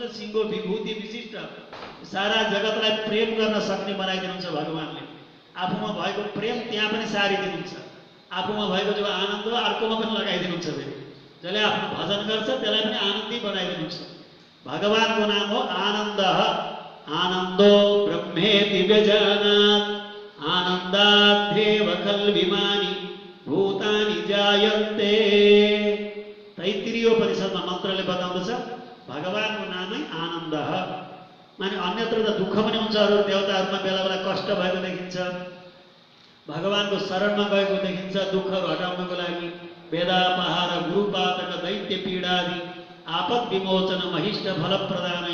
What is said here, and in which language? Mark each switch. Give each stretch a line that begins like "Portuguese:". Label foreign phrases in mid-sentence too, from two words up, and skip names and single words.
Nepali: सिङ्गो विभूति विशिष्ट सारा जगतलाई प्रेम गर्न सक्ने बनाइदिनुहुन्छ भगवानले। आफूमा भएको प्रेम त्यहाँ पनि सारिदिनुहुन्छ। आफूमा भएको जो आनन्द हो अर्कोमा पनि लगाइदिनुहुन्छ। जसले आफ्नो भजन गर्छ त्यसलाई पनि आनन्दी बनाइदिनुहुन्छ। भगवानको नाम हो आनन्द।
Sanskrit: आनन्दो ब्रह्मेति व्यजानात् आनन्दाद्धेव खल्विमानि भूतानि जायन्ते।
Nepali: तैत्तिरीयोपनिषदमा मन्त्रले बताउँदछ भगवानको नामै आनन्द। माने अन्यत्र त दुःख पनि हुन्छ, अरू देवताहरूमा बेला बेला कष्ट भएको देखिन्छ, भगवानको शरणमा गएको देखिन्छ दुःखहरू हटाउनको लागि।
Sanskrit: वेदापहार गुरुपातक दैत्य पीडादि आपद विमोचन महिष्ट फल प्रदानै।